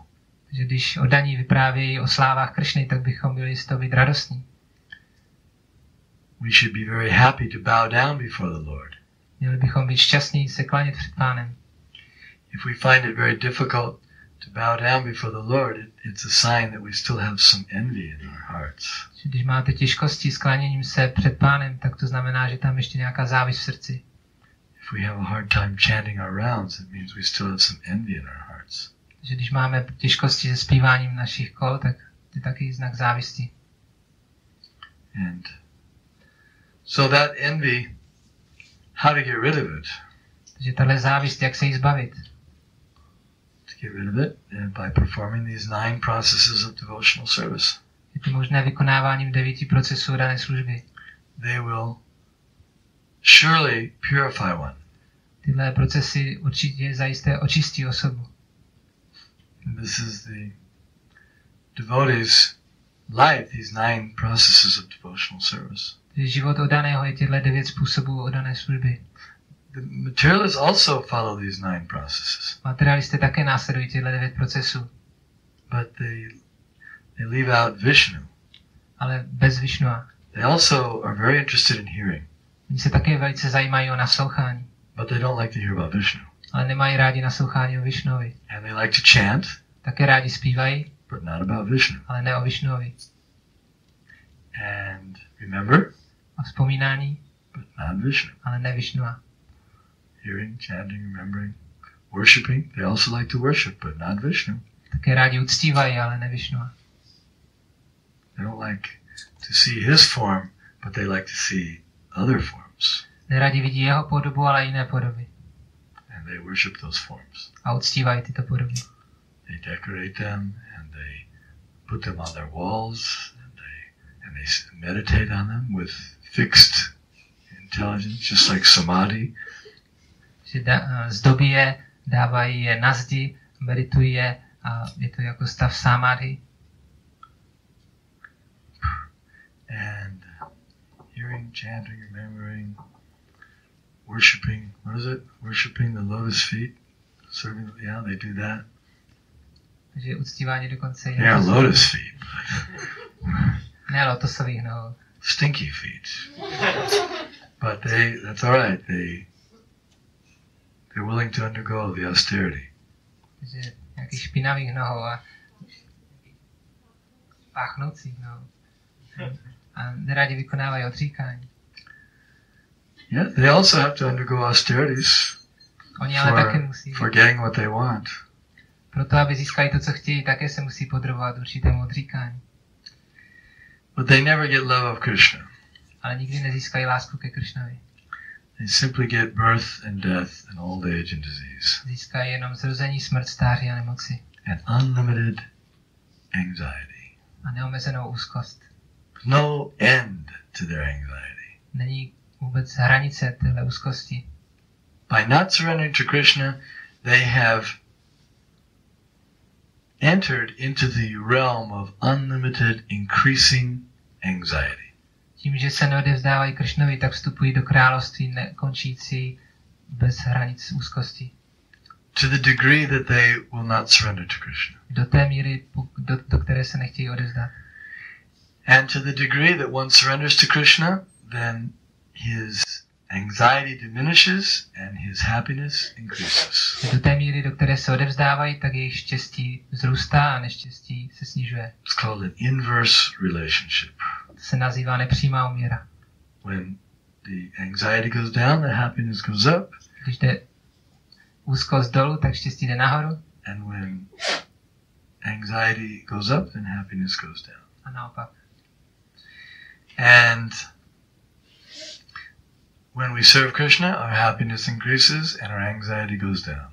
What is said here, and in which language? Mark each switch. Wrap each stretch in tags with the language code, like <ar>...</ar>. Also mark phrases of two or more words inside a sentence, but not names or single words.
<cs>Takže když oddaní vyprávějí o slávách Krishny, tak bychom byli z toho být radostní.</cs> <en>We should be very happy to bow down before the Lord.</en> <cs>Měli bychom být šťastní se klanět před Pánem.</cs> <en>If we find it very difficult to bow down before the Lord, it's a sign that we still have some envy in our hearts.</en> <cs>Když máte těžkosti s klaněním se před Pánem, tak to znamená, že tam ještě nějaká závist v srdci.</cs> <en>If we have a hard time chanting our rounds, it means we still have some envy in our hearts.</en> <cs>Takže když máme těžkosti se zpíváním našich kol, tak to je taky znak závisti.</cs> <en>And so that envy, how to get rid of it?</en> <cs>Takže tahle závist, jak se jí zbavit?</cs> <en>To get rid of it by performing these 9 processes of devotional service.</en> <cs>Je to možné vykonáváním 9 procesů dané služby.</cs> <en>They will surely purify one.</en> <cs>Tyhle procesy určitě zajisté očistí osobu.</cs> <en>And this is the devotee's life, these 9 processes of devotional service.</en> <cs>Život oddaného je těchto 9 způsobů oddané služby.</cs> <en>The materialists also follow these 9 processes.</en> <cs>Materialisté také následují těchto 9 procesů.</cs> <en>But they leave out Vishnu.</en> <cs>Ale bez Vishnua.</cs> <en>They also are very interested in hearing.</en> <cs>Oni se také velice zajímají o naslouchání.</cs> <en>But they don't like to hear about Vishnu.</en> <cs>Ale nemají rádi naslouchání o Vishnuovi.</cs> <en>And they like to chant.</en> <cs>Také rádi zpívají.</cs> <en>But not about Vishnu.</en> <cs>Ale ne o Vishnuovi.</cs> <en>And remember.</en> <cs>A vzpomínání.</cs> <en>But not Vishnu.</en> <cs>Ale ne Vishnua.</cs> <en>Hearing, chanting, remembering, worshiping. They also like to worship, but not Vishnu.</en> <cs>Také rádi uctívají, ale ne Vishnua.</cs> <en>They don't like to see his form, but they like to see other forms.</en> <cs>Neradi vidí jeho podobu, ale jiné podoby.</cs> <en>And they worship those forms.</en> <cs>A uctívají tyto podoby.</cs> <en>They decorate them and they put them on their walls and they meditate on them with fixed intelligence, just like samadhi.</en> <cs>Zdobí je, dávají je na zdi, meditují je a je to jako stav samadhi.</cs> <en>And hearing, chanting, remembering, worshiping, what is it? Worshiping the lotus feet, serving, yeah, they do that.</en> <cs>Takže uctívání dokonce je...</cs> <en>Yeah, lotus feet.</en> <cs>Ne lotosových nohou.</cs> <en>Stinky feet. But that's all right. They're willing to undergo the austerity.</en> <cs>Takže nějakých špinavých nohou a páchnoucích nohou. A neradi vykonávají odříkání.</cs> <en>Yeah, they also have to undergo austerities</en> <cs>Oni ale také musí.</cs> <en>For getting what they want.</en> <cs>Proto, aby získali to, co chtějí, také se musí podrobovat určitému odříkání.</cs> <en>But they never get love of Krishna.</en> <cs>Ale nikdy nezískají lásku ke Krishnovi.</cs> <en>They simply get birth and death and old age and disease.</en> <cs>Získají jenom zrození, smrt, stáří a nemoci.</cs> <en>And unlimited anxiety.</en> <cs>A neomezenou úzkost.</cs> <en>No end to their anxiety.</en> <cs>Není vůbec hranice téhle úzkosti.</cs> <en>By not surrendering to Krishna, they have entered into the realm of unlimited increasing anxiety.</en> <cs>Tím, že se neodevzdávají Krishnovi, tak vstupují do království nekončící bez hranic úzkosti.</cs> <en>To the degree that they will not surrender to Krishna.</en> <cs>Do té míry, do které se nechtějí odevzdat.</cs> <en>And to the degree that one surrenders to Krishna, then his anxiety diminishes and his happiness increases.</en> <cs>Do té míry, do které se odevzdávají, tak jejich štěstí vzrůstá a neštěstí se snižuje.</cs> <en>It's called an inverse relationship.</en> <cs>To se nazývá nepřímá úměra.</cs> <en>When the anxiety goes down, the happiness goes up.</en> <cs>Když jde úzkost dolů, tak štěstí jde nahoru.</cs> <en>And when anxiety goes up, then happiness goes down.</en> <cs>A naopak.</cs> <en>And when we serve Krishna, our happiness increases and our anxiety goes down.</en>